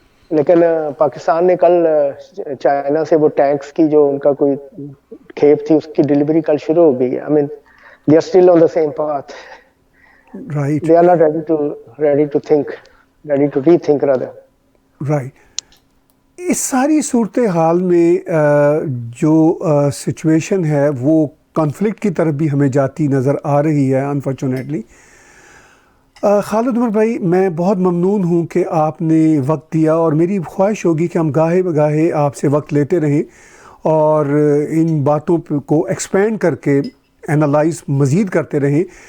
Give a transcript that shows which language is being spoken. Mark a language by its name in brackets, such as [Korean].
[Urdu] لیکن پاکستان نے کل چائنا سے وہ ٹینکس کی جو ان کا کوئی کھیپ تھی اس کی ڈلیوری کل شروع ہو گئی ہے. [English] I mean, they are still on the same path. Right. They are not ready to think, ready to rethink rather. Right. [Urdu] اس ساری صورتحال میں جو سچویشن ہے وہ کانفلکٹ کی طرف بھی ہمیں جاتی نظر آ رہی ہے انفارچونیٹلی. خالد عمر بھائی, میں بہت ممنون ہوں کہ آپ نے وقت دیا, اور میری خواہش ہوگی کہ ہم گاہے بگاہے آپ سے وقت لیتے رہیں اور ان باتوں کو ایکسپینڈ کر کے انالائز مزید کرتے رہیں.